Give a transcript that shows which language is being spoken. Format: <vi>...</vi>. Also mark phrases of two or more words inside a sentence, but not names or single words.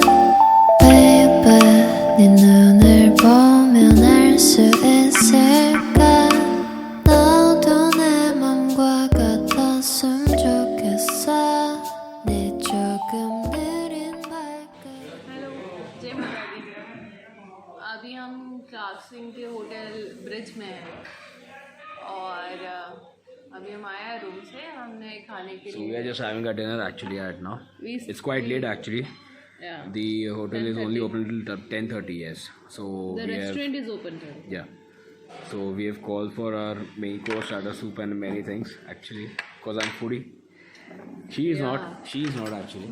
<ko>Baby, 네 눈을 보면 알 수 있을까? 너도 내 맘과 같았으면 좋겠어. 네 조금 느린 발걸음.</ko> <hi>हेलो, जय माता दी. अभी हम क्लार्क सिंह के होटल ब्रिज में हैं और अभी हम आए हैं रूम से. हमने खाने के</hi> <en>So we</en> <hi>लिए</hi> <en>are just having a dinner actually right now. We- It's quite late actually. yeah. The hotel is only open till 10:30. Yes. So The we have. restaurant is open today. Yeah. So we have called for our main course, starter soup, and many things actually. Because I'm foodie. She is not. She is not actually.</en>